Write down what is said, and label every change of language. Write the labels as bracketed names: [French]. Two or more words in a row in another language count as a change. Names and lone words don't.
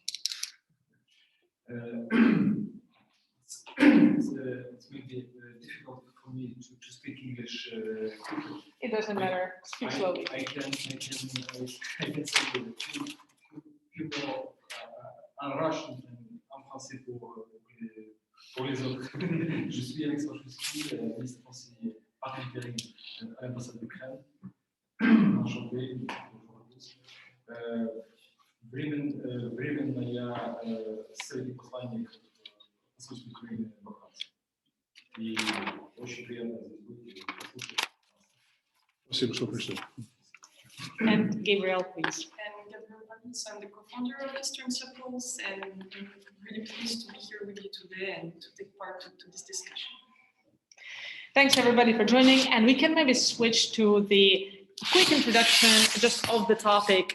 [English] It's maybe difficult for me to speak English quickly. It doesn't matter. Speak slowly. I can say a few more en Russian and [French] en français pour les autres. Je suis Alexandre Chusky, ministre conseiller par intérim à l'ambassade d'Ukraine. Enchanté. [Russian] Временная средний посланник посольства Украины во Франции. И очень приятно здесь быть и послушать. Спасибо, что пришли. [English] And Gabriel, please. And Gabriel Pavlis, I'm the co-founder of Eastern Circles, and I'm really pleased to be here with you today and to take part to this discussion. Thanks everybody for joining, and we can maybe switch to the quick introduction just of the topic.